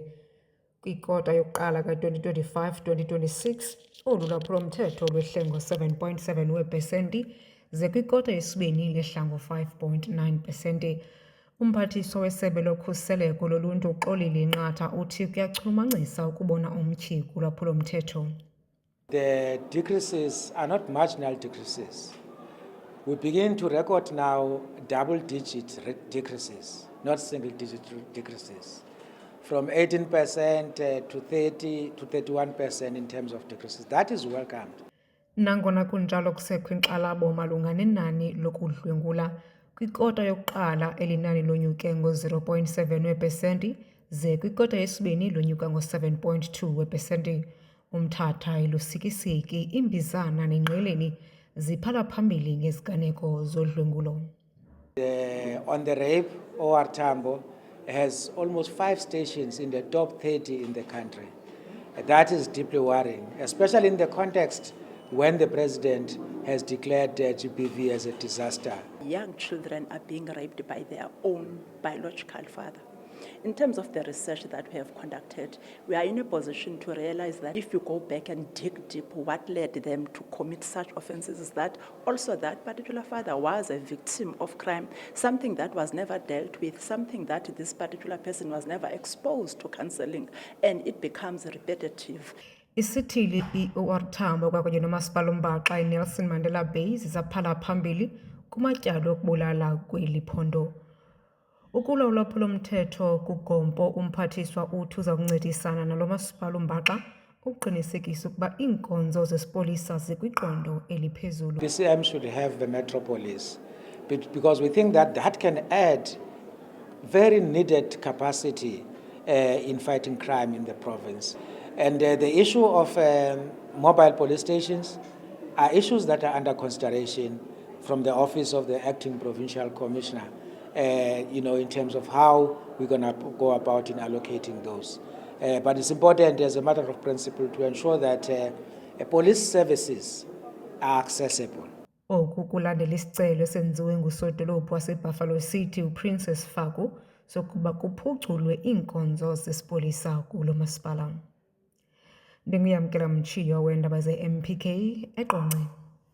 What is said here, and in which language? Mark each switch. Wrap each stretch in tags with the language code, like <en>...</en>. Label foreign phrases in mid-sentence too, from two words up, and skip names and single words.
<xh>Kwikota yokuqala ka-2025-2026, olu lwaphulo-mthetho lwehle ngo-7.7 weepesenti, ze kwikota yesibini lehla ngo-5.9 pesenti. Umphathiswa weSebe loKhuseleko loluntu uxolile Nqatha uthi kuyachulumancisa ukubona umtyhi kulwaphulo-mthetho.</xh> <en>The decreases are not marginal decreases. We begin to record now double-digit decreases, not single-digit decreases, from 18% to 30 to 31% in terms of decreases. That is welcomed.</en> <xh>Nangona kunjalo kusekho inkxalabo malunga nenani lokudlwengula, kwikota yokuqala elinani lonyuke ngo-0.7 weepesenti, ze kwikota yesibini lonyuka ngo-7.2 weepesenti. Umthatha ilusikisiki, imbizana nengqeleni ziphala phambili ngeziganeko zodlwengulo.</xh> <en>On the rape, OR Tambo has almost 5 stations in the top 30 in the country. That is deeply worrying, especially in the context when the president has declared GBV as a disaster. Young children are being raped by their own biological father. In terms of the research that we have conducted, we are in a position to realize that if you go back and dig deep, what led them to commit such offenses is that also that particular father was a victim of crime, something that was never dealt with, something that this particular person was never exposed to counseling, and it becomes repetitive.</en> <xh>Isithili i-OR Tambo kwakunye nomasipala uMbaxa iNelson Mandela Bay zisaphala phambili kumatyalo okubulala kweli phondo. Ukulwa ulwaphulo-mthetho kugompo, umphathiswa uthi uza kuncedisana nalo masipala uMbaxa ukuqinisekisa ukuba iinkonzo zesipolisa zikwiqondo eliphezulu.</xh> <en>DCM should have the metropolis because we think that that can add very needed capacity in fighting crime in the province. And the issue of mobile police stations are issues that are under consideration from the office of the acting provincial commissioner, in terms of how we're going to go about in allocating those. But it's important as a matter of principle to ensure that police services are accessible.</en> <xh>Oku kulandela isicelo esenziwe ngusodolophu waseBuffalo City uPrincess Faku sokuba kuphuculwe iinkonzo zesipolisa kulo masipala. Ndinguyamkela Mtshiyo weendaba ze-MPK eQonce.</xh>